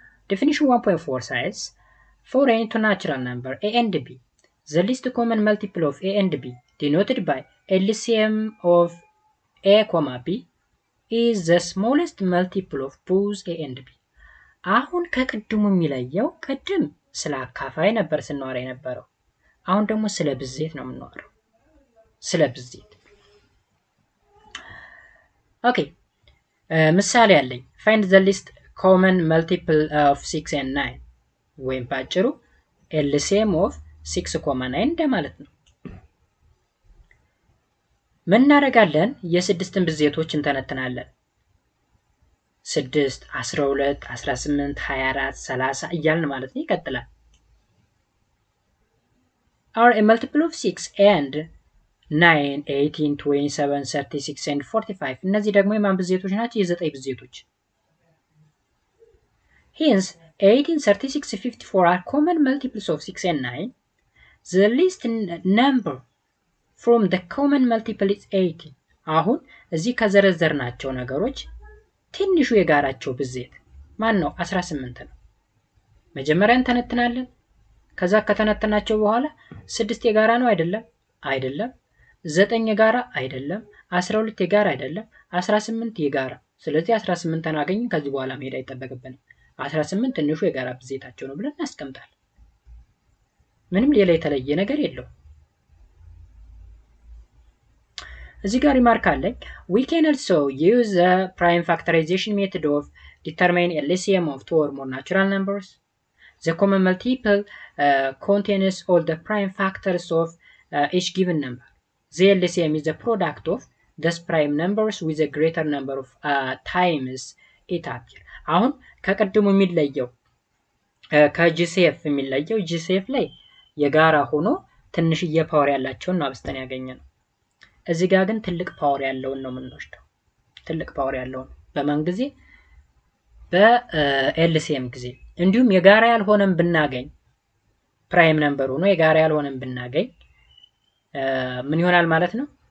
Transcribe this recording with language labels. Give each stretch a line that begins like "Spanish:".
English: definition 1.4 says for any two natural number a and b the least common multiple of a and b denoted by LCM of a, b is the smallest multiple of both a and b
Amharic: አሁን ከቅድሙ የሚለየው ቅድም ስለ አካፋይ ነበር ስናወራ የነበረው አሁን ደግሞ ስለ ብዜት ነው የምናወራው ስለ ብዜት ኦኬ ምሳሌ አለኝ
English: find the least common multiple of 6 and 9
Amharic: ወይም ባጭሩ
English: LCM of 6, 9
Amharic: እንደማለት ነው። ምን እናደርጋለን? የስድስትን ብዜቶች እንተነትናለን። 6 12 18 24 30 እያልን ማለት ነው። ይቀጥላል።
English: are a multiple of 6 and 9 18 27 36 and 45
Amharic: እነዚህ ደግሞ የማን ብዜቶች ናቸው? የዘጠኝ ብዜቶች።
English: hence 18 36 54 are common multiples of 6 and 9. the least number from the common multiple is 18.
Amharic: አሁን እዚህ ከዘረዘርናቸው ነገሮች ትንሹ የጋራቸው ብዜት ማን ነው? 18 ነው። መጀመሪያ እንተነትናለን። ከዛ ከተነተናቸው በኋላ 6 የጋራ ነው አይደለም? አይደለም። 9 የጋራ አይደለም። 12 የጋራ አይደለም። 18 የጋራ። ስለዚህ 18ን አገኘን። ከዚህ በኋላ መሄድ አይጠበቅብንም። 18 ትንሹ የጋራ ብዜታቸው ነው ብለን እናስቀምጣለን። ምንም ሌላ የተለየ ነገር የለው። እዚህ ጋር ሪማርክ አለኝ
English: we can also use the prime factorization method of determine LCM of two or more natural numbers. The common multiple contains all the prime factors of each given number. The LCM is the product of those prime numbers with a greater number of times it appear.
Amharic: አሁን ከቀድሙ የሚለየው ከጂሲኤፍ የሚለየው ጂሲኤፍ ላይ የጋራ ሆኖ ትንሽዬ ፓወር ያላቸውን ነው አብስተን ያገኘነው። እዚህ ጋር ግን ትልቅ ፓወር ያለውን ነው የምንወስደው። ትልቅ ፓወር ያለውን በማን ጊዜ? በኤልሲኤም ጊዜ። እንዲሁም የጋራ ያልሆነን ብናገኝ ፕራይም ነምበር ሆኖ የጋራ ያልሆነን ብናገኝ ምን ይሆናል ማለት ነው?